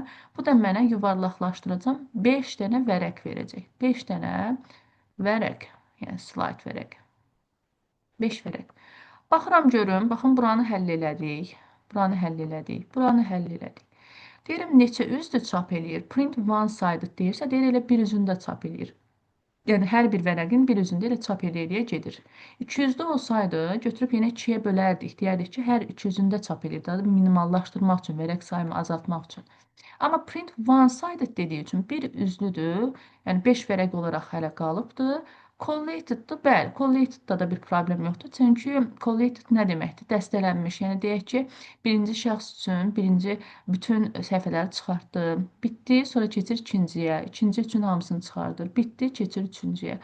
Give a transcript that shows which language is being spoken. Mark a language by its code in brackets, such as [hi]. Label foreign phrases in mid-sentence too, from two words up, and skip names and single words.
[az] Bu da mənə yuvarlaqlaşdıracam 5 dənə vərəq verəcək. 5 dənə vərəq, yəni slayd vərəq. 5 vərəq. Baxıram görüm, baxın buranı həll elədik. Buranı həll elədik. Buranı həll elədik. Deyirəm, neçə üzdür çap eləyir? [en] Print one sided [az] deyirsə, deyir elə bir üzünü də çap eləyir. Yəni, hər bir vərəqin bir üzündə elə çap eləyə gedir. 200-də olsaydı, götürüb yenə 2-yə bölərdik. Deyərdik ki, hər 2 üzündə çap eləyir. Minimallaşdırmaq üçün, vərəq sayımı azaltmaq üçün. Amma [en] print one sided [az] dediyi üçün bir üzlüdür. Yəni, 5 vərəq olaraq hələ qalıbdır. Collated'dır, bəli, collated'da da bir problem yoxdur. Çünki collated nə deməkdir? Dəstələnmiş. Yəni, deyək ki, birinci şəxs üçün birinci bütün səhifələri çıxartdı, bitdi, sonra keçir ikinciyə, ikinci üçün hamısını çıxardır, bitdi, keçir üçüncüyə.